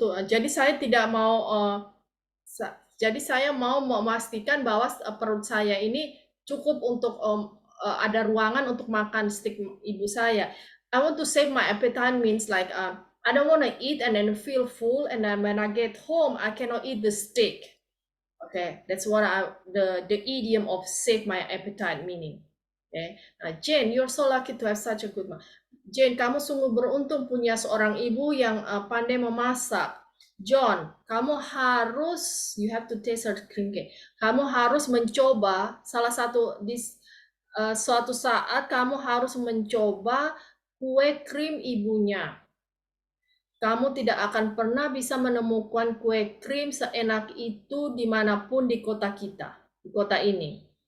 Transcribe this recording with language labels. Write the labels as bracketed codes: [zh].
[id] Jadi saya tidak mau jadi saya mau memastikan bahwa perut saya ini cukup untuk ada ruangan untuk makan steak ibu saya. [en] I want to save my appetite means like I don't want to eat and then feel full, and then when I get home I cannot eat the steak. Okay, that's what the idiom of save my appetite meaning. Okay, Jane, you're so lucky to have such a good mom. [id] Jane, kamu sungguh beruntung punya seorang ibu yang pandai memasak. [en] John, [id] kamu harus, [en] you have to taste her cream cake. [id] Kamu harus mencoba salah satu di suatu saat kamu harus mencoba kue krim ibunya. Kamu tidak akan pernah bisa menemukan kue krim seenak itu dimanapun di kota kita, di kota ini.